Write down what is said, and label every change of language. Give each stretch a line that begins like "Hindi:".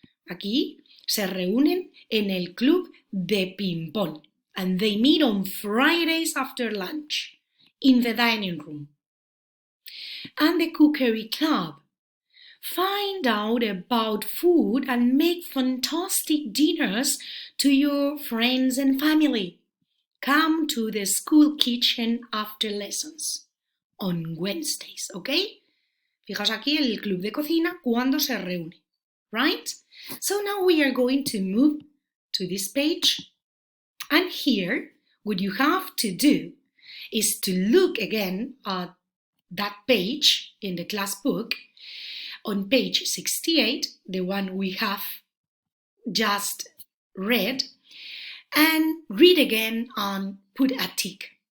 Spanish: Aquí se reúnen en el club de ping-pong.
English: And they meet on Fridays after lunch in the dining room. And the cookery club. Find out about food and make fantastic dinners to your friends and family. Come to the school kitchen after lessons on Wednesdays, okay?
Spanish: Fijaos aquí el club de cocina cuando se reúne, right?
English: So now we are going to move to this page. And here, what you have to do is to look again at that page in the class book, on page 68, the one we have just read, and read again and put a tick.